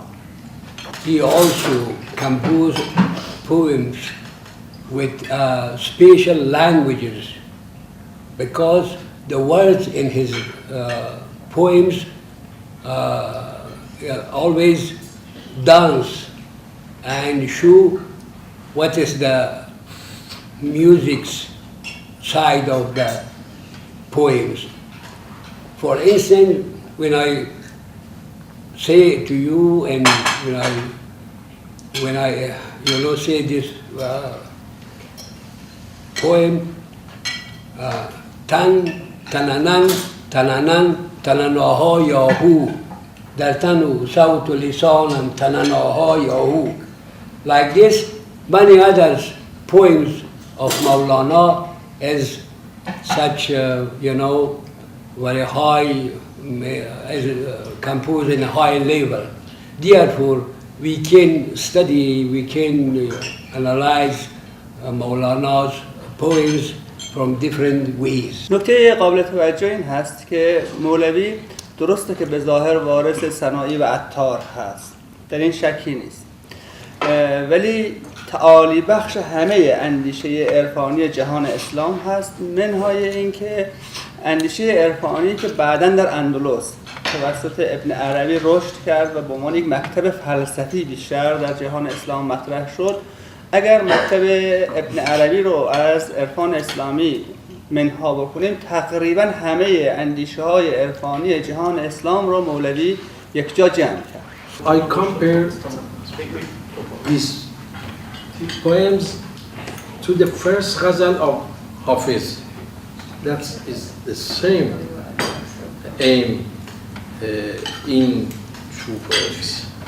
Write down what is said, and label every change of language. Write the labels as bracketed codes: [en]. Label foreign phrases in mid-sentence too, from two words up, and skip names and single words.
[en] He also composed poems with special languages because the words in his poems always dance and show what is the music's side of the poems. For instance, when I say to you and when I say this poem, tan tananan tananan tananaha yahu dartanu sautu lisanam tananaha yahu. Like this, many other poems of Maulana is such very high, composed in a high level. Therefore, we can study, we can analyze Maulana's poems from different ways. [fa] نکته قابل توجه این هست که مولوی درسته که به ظاهر وارث سنایی و عطار هست، در این شکی نیست، ولی تعالی بخش همه اندیشه عرفانی جهان اسلام هست، منهای اینکه اندیشه عرفانی که بعداً در اندلس توسط ابن عربی رشد کرد و به عنوان یک مکتب فلسفی بیشتر در جهان اسلام مطرح شد. اگر مکتب ابن عربی رو از عرفان اسلامی منها بکنیم، تقریباً همه اندیشه های عرفانی جهان اسلام رو مولوی یک جا جمع کرد. [en] I compare these poems to the first ghazal of Hafiz. That is the same aim in two poems.